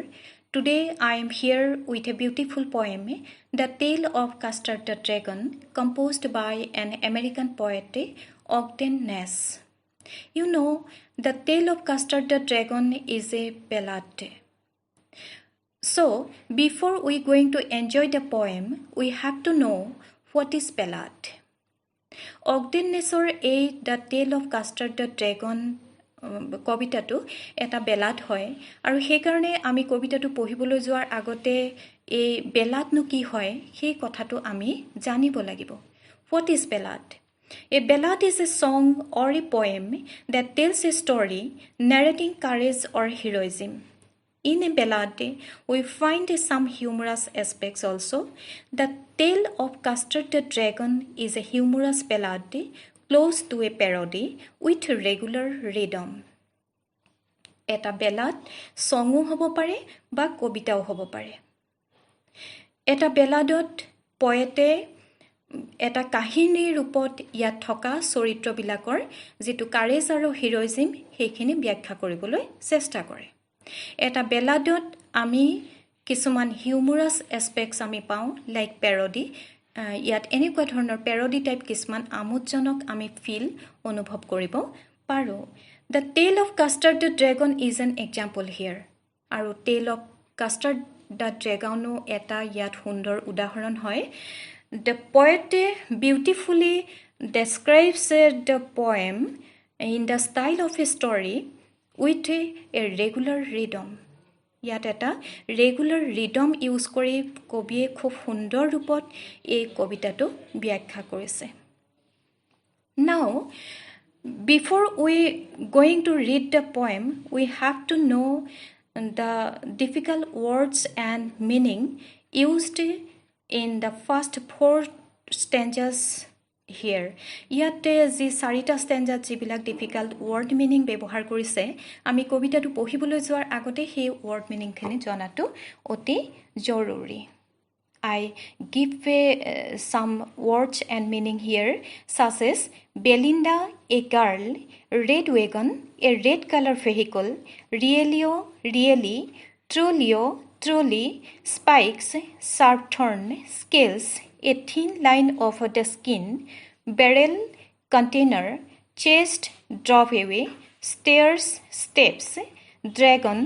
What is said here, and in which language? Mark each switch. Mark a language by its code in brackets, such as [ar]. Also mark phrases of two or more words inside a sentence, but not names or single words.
[en] Today I am here with a beautiful poem, The Tale of Custard the Dragon, composed by an American poet, Ogden Nash. You know, The Tale of Custard the Dragon is a ballad. So, before we going to enjoy the poem, we have to know what is ballad. [as] Ogden Nashৰ এই দ্য টেল অফ কাষ্টাৰ্ড দ্য ড্ৰেগন কবিতাটো এটা বেলাড হয় আৰু সেইকাৰণে আমি কবিতাটো পঢ়িবলৈ যোৱাৰ আগতে এই বেলাডনো কি হয় সেই কথাটো আমি জানিব লাগিব [en] What is ballad A ballad is a song or a poem that tells a story narrating courage or heroism. In a ballad, we find some humorous aspects also. The Tale of Custard the Dragon is a humorous ballad close to a parody with regular rhythm. [as] এটা বেলাড ছঙো হ'ব পাৰে বা কবিতাও হ'ব পাৰে. এটা বেলাডত পোৱেটে এটা কাহিনীৰ ৰূপত ইয়াত থকা চৰিত্ৰবিলাকৰ যেটো কাৰেজ আৰু হিৰোইজম সেইখিনি ব্যাখ্যা কৰিবলৈ চেষ্টা কৰে এটা বেলাডত আমি কিছুমান [en] humorous aspects [as] আমি পাওঁ [en] like parody [as] ইয়াত এনেকুৱা ধৰণৰ প্যাৰডি টাইপ কিছুমান আমোদজনক আমি ফিল অনুভৱ কৰিব পাৰো [en] The Tale of Custard the Dragon is an example here [as] আৰু টেল অফ কাষ্টাৰ্ড দ্য ড্ৰেগনো এটা ইয়াত সুন্দৰ উদাহৰণ হয় [en] The poet beautifully describes the poem in the style of a story with a regular rhythm. [as] ইয়াত এটা ৰেগুলাৰ ৰিদম ইউজ কৰি কবিয়ে খুব সুন্দৰ ৰূপত এই কবিতাটো ব্যাখ্যা কৰিছে [en] Now, before we going to read the poem, we have to know the difficult words and meaning used in the first four stanzas here. [as] ইয়াত যি চাৰিটা stanza যিবিলাক [en] difficult word meaning [as] ব্যৱহাৰ কৰিছে আমি কবিতাটো পঢ়িবলৈ যোৱাৰ আগতে সেই [en] word meaning [as] খিনি জনাটো অতি জৰুৰী [en] I give some words and meaning here such as Belinda, a girl, red wagon, a red color vehicle, Rielio, really, Trulio, truly, spikes, sharp thorn, scales, a thin line of the skin, barrel, container, chest, drawaway, stairs, steps, dragon.